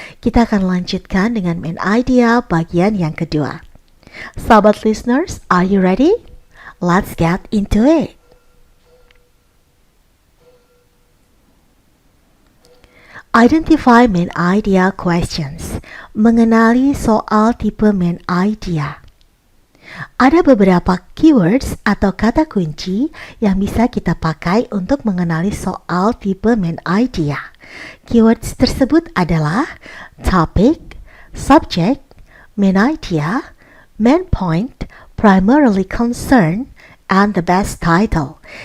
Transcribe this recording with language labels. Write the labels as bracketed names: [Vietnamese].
[Indonesian] Kita akan lanjutkan dengan Main Idea bagian yang kedua. [English] Sahabat listeners, are you ready? Let's get into it. Identify main idea questions. [Indonesian] Mengenali soal tipe main idea. Ada beberapa keywords atau kata kunci yang bisa kita pakai untuk mengenali soal tipe main idea. Keywords tersebut adalah topic, subject, main idea, main point, primarily concern, and the best title.